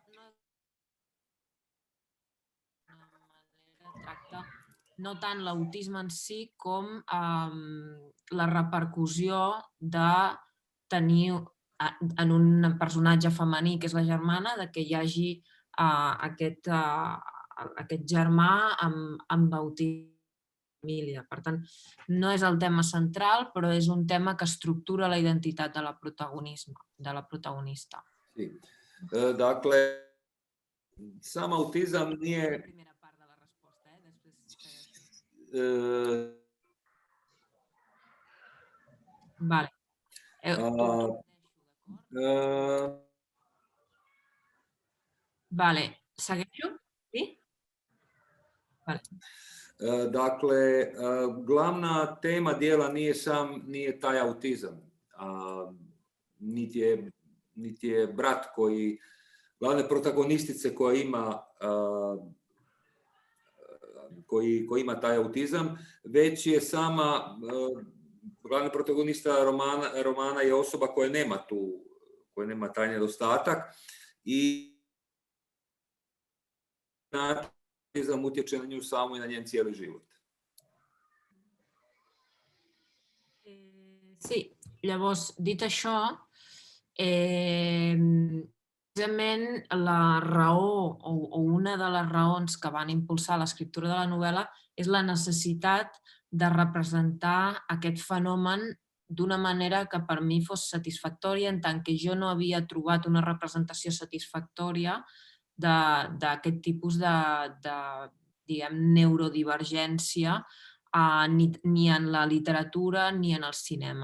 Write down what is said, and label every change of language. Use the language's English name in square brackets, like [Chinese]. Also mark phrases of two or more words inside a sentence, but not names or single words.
[Catalan] Tracta no tant l'autisme en si com la repercussió de tenir en un personatge femení, que és la germana, de que hi hagi aquest germà amb autisme. Per tant, no és el tema central, però és un tema que estructura la identitat de la protagonista. Sí. [Croatian] Dakle, sam autizam nije... [Catalan] Primera part de la resposta, Vale. Vale, segueixo? Sí? Vale. [Croatian] Dakle, glavna tema dijela nije taj autizam, niti je brat glavne protagonistice koja ima taj autizam, već je sama glavna protagonista romana je osoba koja nema taj nedostatak i autizam utječe na nju samu i na njen cijeli život. [Catalan] Sí, llavors, dit això, precisament la raó o una de les raons que van impulsar l'escriptura de la novel·la és la necessitat de representar aquest fenomen d'una manera que per mi fos satisfactòria, en tant que jo no havia trobat una representació satisfactòria d'aquest tipus de neurodivergència ni en la literatura ni en el cinema.